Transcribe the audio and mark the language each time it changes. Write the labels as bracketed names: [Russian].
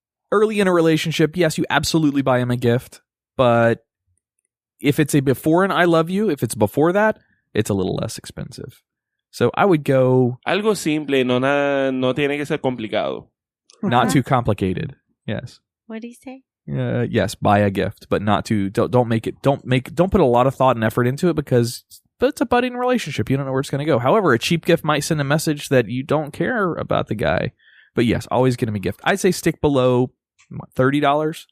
[English] Early in a relationship, yes, you absolutely buy him a gift. But if it's a before and I love you, if it's before that, it's a little less expensive. So I would go... [Spanish] Algo simple, no tiene que ser complicado. [English] Not too complicated. Yes. What did he say? Yes, buy a gift, but not too... Don't put a lot of thought and effort into it because it's a budding relationship. You don't know where it's going to go. However, a cheap gift might send a message that you don't care about the guy. But yes, always get him a gift. I'd say stick below $30.